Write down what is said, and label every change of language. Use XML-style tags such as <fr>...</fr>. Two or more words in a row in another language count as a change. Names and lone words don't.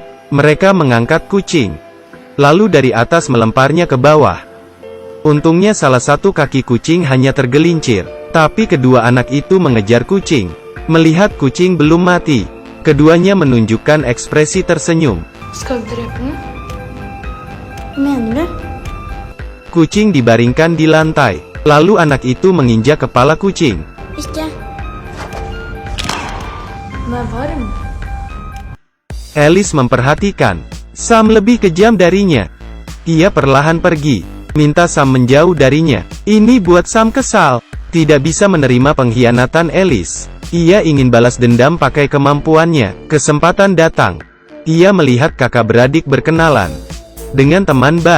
<id>Mereka mengangkat kucing, lalu dari atas melemparnya ke bawah. Untungnya salah satu kaki kucing hanya tergelincir, tapi kedua anak itu mengejar kucing. Melihat kucing belum mati, keduanya menunjukkan ekspresi tersenyum.</id> <no>Skal vi drepe den? Mener du?</no> <id>Kucing dibaringkan di lantai, lalu anak itu menginjak kepala kucing.</id> <no>Ikke. Den er varm.</no> <id>Alice memperhatikan, Sam lebih kejam darinya. Ia perlahan pergi, minta Sam menjauh darinya. Ini buat Sam kesal, tidak bisa menerima pengkhianatan Alice. Ia ingin balas dendam pakai kemampuannya. Kesempatan datang. Ia melihat kakak beradik berkenalan dengan teman bar.</id>